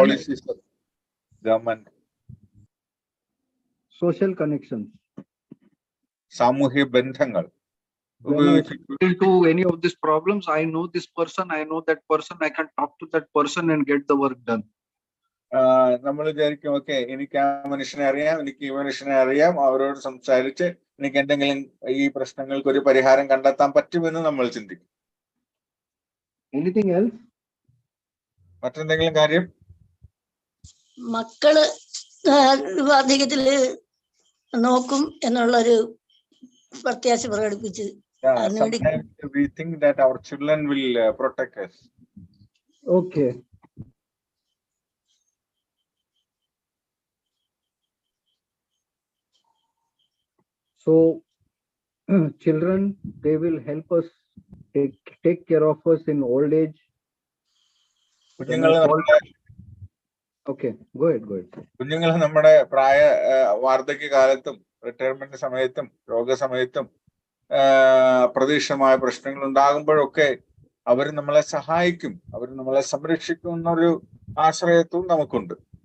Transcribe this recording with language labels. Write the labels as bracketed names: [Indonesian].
[English] policies of government. social connections. [Malayalam] സാമൂഹ്യ ബന്ധങ്ങൾ [English] When I get into any of these problems, I know this person, I know that person, I can talk to that person and get the work done. [Malayalam] നമ്മൾ വിചാരിക്കും okay എനിക്ക് ആ മനുഷ്യനെ അറിയാം, എനിക്ക് ഈ മനുഷ്യനെ അറിയാം, അവരോട് സംസാരിച്ച് എനിക്ക് എന്തെങ്കിലും ഈ പ്രശ്നങ്ങൾക്ക് ഒരു പരിഹാരം കണ്ടെത്താൻ പറ്റുമെന്ന് നമ്മൾ ചിന്തിക്കും. [English] Anything else? [Malayalam] മറ്റെന്തെങ്കിലും കാര്യം? മക്കള് വാർദ്ധക്യത്തില് നോക്കും എന്നുള്ളൊരു പ്രത്യാശ പ്രകടിപ്പിച്ച് [English] Sometimes we think that our children will protect us. Okay. So children, they will help us take care of us in old age. Okay, go ahead. [Malayalam] കുഞ്ഞുങ്ങൾ നമ്മുടെ വാർദ്ധക്യ കാലത്തും റിട്ടയർമെന്റ് സമയത്തും രോഗസമയത്തും അപ്രതീക്ഷിതമായ പ്രശ്നങ്ങൾ ഉണ്ടാകുമ്പോഴൊക്കെ അവർ നമ്മളെ സഹായിക്കും, അവർ നമ്മളെ സംരക്ഷിക്കും എന്നൊരു ആശ്രയത്വം നമുക്കുണ്ട്.